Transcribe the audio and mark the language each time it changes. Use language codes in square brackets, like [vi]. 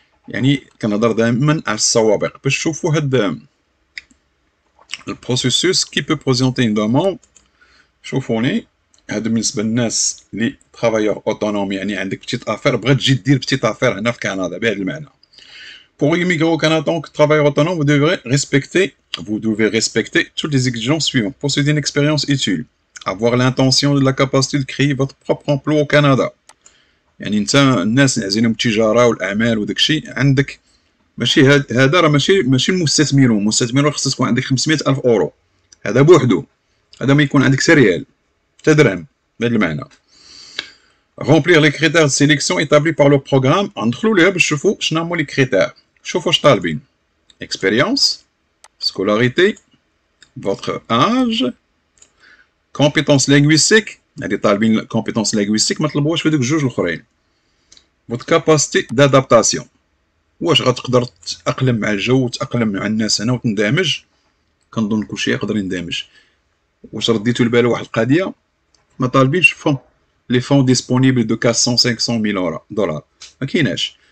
[ar] يعني كنهضر دائما على السوابق باش تشوفوا هاد البروسيسوس [fr] كي بو بريزونتي اون دوموند. [ar] شوفوني، هادو بالنسبه للناس لي ترافايور اوتونوم، يعني عندك بتيت افير بغات تجي دير بتيت افير هنا في كندا بهذا المعنى. [fr] Pour immigrer au Canada en tant que travailleur autonome, vous devez respecter toutes les exigences suivantes. Posséder une expérience utile. Avoir l'intention et la capacité de créer votre propre emploi au Canada. [ar] يعني انت الناس اللي عايزين التجاره والاعمال وداكشي عندك، ماشي هذا راه ماشي المستثمرون خصك تكون عندك 500,000 اورو، هذا بوحدو، هذا ما يكون عندك حتى ريال حتى درهم بهذا المعنى. [fr] remplir les critères de sélection établis par le programme. [ar] ندخلوا ليها باش نشوفوا شنو هما لي كريتير. شوفوا واش طالبين: [fr] expérience, scolarité, votre âge, compétences linguistiques. [ar] هادي طالبين [fr] compétences linguistiques، [ar] ما طلبوهاش في دوك الجوج الاخرين. [fr] votre capacité d'adaptation. [ar] واش غتقدر تتاقلم مع الجو وتاقلم مع الناس هنا وتندمج؟ كنظن كلشي يقدر يندمج. واش رديتو البال واحد القضيه؟ ما طالبينش فون، [fr] لي فون ديسپونيبل [ar] دو 400 500 ميل دولار، ما كايناش.